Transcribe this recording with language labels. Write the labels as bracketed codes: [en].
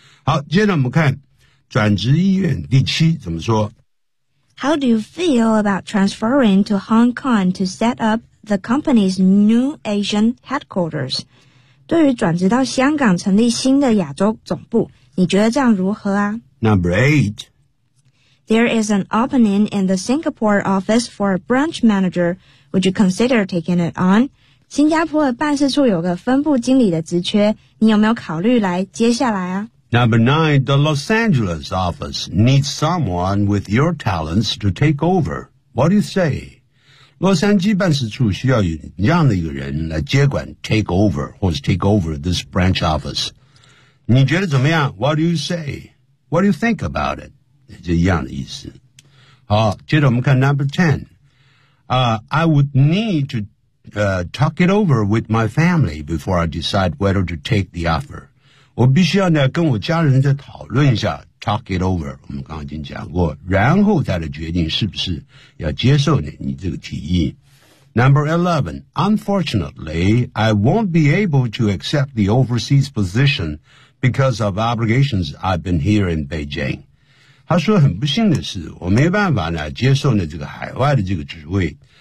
[zh] 好接着我们看转职医院第七怎么说 [en] How do you feel about transferring to Hong Kong to set up the company's new Asian headquarters? [zh] 对于转职到香港成立新的亚洲总部你觉得这样如何啊 [en] Number eight. There is an opening in the Singapore office for a branch manager. Would you consider taking it on? [zh] 新加坡的办事处有个分部经理的职缺你有没有考虑来接下来啊 [en] Number nine, the Los Angeles office needs someone with your talents to take over. What do you say? [zh] 洛杉矶办事处需要有这样的一个人来接管 [en] take over, [zh] 或是 [en] take over this branch office. [zh] 你觉得怎么样 [en] What do you say? What do you think about it? [zh] 这一样的意思。好接着我们看 [en] Number ten,I would need to,talk it over with my family before I decide whether to take the offer. [zh] 我必须要呢跟我家人再讨论一下 [en] talk it over, [zh] 我们刚刚已经讲过然后再来决定是不是要接受 你这个提议。 [en] Number 11, unfortunately, I won't be able to accept the overseas position because of obligations I've been here in Beijing. [zh] 他说很不幸的是我没办法呢接受呢这个海外的这个职位